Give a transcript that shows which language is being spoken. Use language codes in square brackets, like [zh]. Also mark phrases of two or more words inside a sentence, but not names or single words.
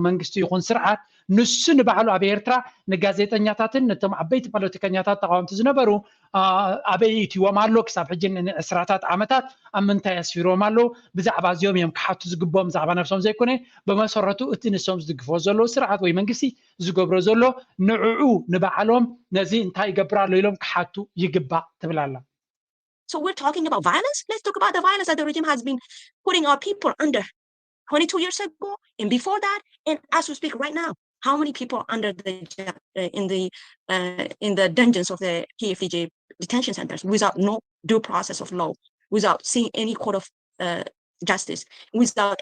[ti] መንግስቲ ይኹን ስርዓት ንሱ ንባዕሉ ኣብ ኤርትራ ንጋዜጠኛታትን ነቶም ዓበይቲ ፖለቲከኛታት ተቃወምቲ ዝነበሩ ኣበይ እትዎም ኣሎ ክሳብ ሕጂ ንዕስራታት ዓመታት ኣብ ምንታይ ኣስፊሮም ኣሎ ብዛዕባ እዚኦም እዮም ክሓቱ ዝግቦም ዛዕባ ነፍሶም ዘይኮነ ብመሰረቱ እቲ ንሶም ዝድግፍዎ ዘሎ ስርዓት ወይ መንግስቲ ዝገብሮ ዘሎ ንዕዑ ንባዕሎም ነዚ እንታይ ይገብር ኣሎ ኢሎም ክሓቱ ይግባእ ትብል ኣላ [en] So we're talking about violence. Let's talk about the violence that the regime has been putting our people under 22 years ago and before that, and as we speak right now. How many people are under in the dungeons of the PFDJ detention centers without no due process of law, without seeing any court of justice, without